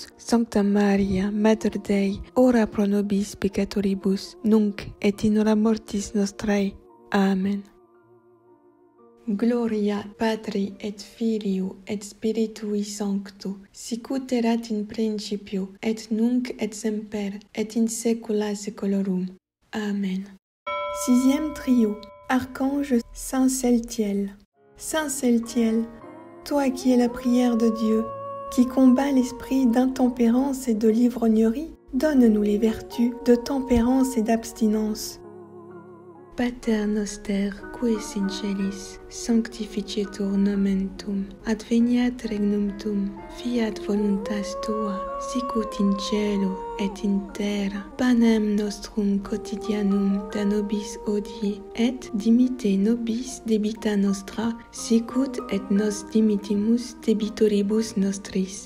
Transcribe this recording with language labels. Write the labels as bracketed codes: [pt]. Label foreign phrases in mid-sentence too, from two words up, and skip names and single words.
[la] Sancta Maria, Mater Dei, ora pro nobis peccatoribus, nunc et in hora mortis nostrae. Amen. Gloria Patri et Filio et Spiritui Sancto, sicut erat in principio, et nunc et semper, et in saecula saeculorum. Amen. [fr] Sixième trio, Archange Saint Celtiel. Saint Celtiel, toi qui es la prière de Dieu, qui combat l'esprit d'intempérance et de l'ivrognerie, donne-nous les vertus de tempérance et d'abstinence. [la] Pater noster, qui es in celis, sanctificetur nomen tuum, adveniat regnum tuum, fiat voluntas tua, sicut in cielo et in terra. Panem nostrum quotidianum da nobis hodie, et dimitte nobis debita nostra, sicut et nos dimittimus debitoribus nostris.